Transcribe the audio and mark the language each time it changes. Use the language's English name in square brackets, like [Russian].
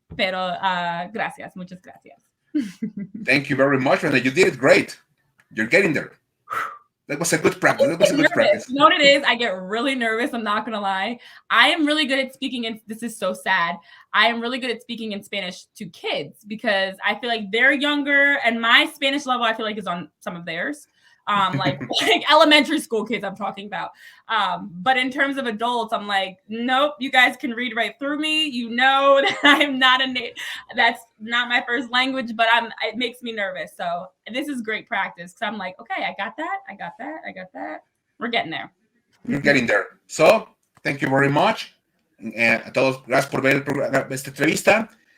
[Spanish] Pero gracias, muchas gracias. [English] Thank you very much, René. You did it great. You're getting there. That was a good practice. You know what it is? I get really nervous. I'm not going to lie. I am really good at speaking this is so sad. I am really good at speaking in Spanish to kids because I feel like they're younger and my Spanish level, I feel like, is on some of theirs. Like elementary school kids I'm talking about. But in terms of adults, I'm like, nope, you guys can read right through me. You know that I'm not that's not my first language, but it makes me nervous. So this is great practice because I'm like, okay, I got that. We're getting there. You're getting there. So, thank you very much. [Spanish] A todos, gracias por ver esta entrevista.